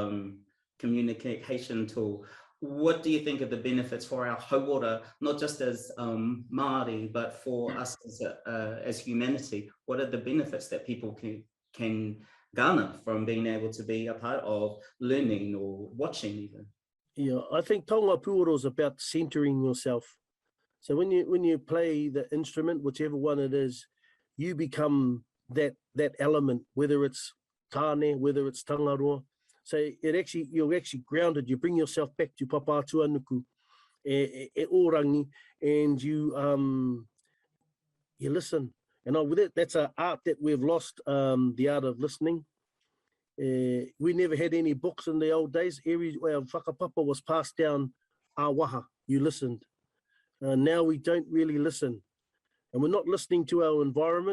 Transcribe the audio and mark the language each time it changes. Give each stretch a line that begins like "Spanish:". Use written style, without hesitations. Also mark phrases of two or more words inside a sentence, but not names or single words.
English: This whole communication tool. what do you think of the benefits for our hauora, not just as Māori, but for us as humanity? What are the benefits that people can garner from being able to be a part of learning or watching even? Yeah, I think
Māori: taonga pūoro
English: is about centering yourself. So when you play the instrument, whichever one it is, you become that element, whether it's tāne, whether it's tangaroa. So you're actually grounded. You bring yourself back to papa tuanuku,
Māori: e orangi,
English: and you listen. And with it, that's an art that we've lost, the art of listening. We never had any books in the old days. Every whakapapa was passed down awaha. You listened. Now we don't really listen, and we're not listening to our environment.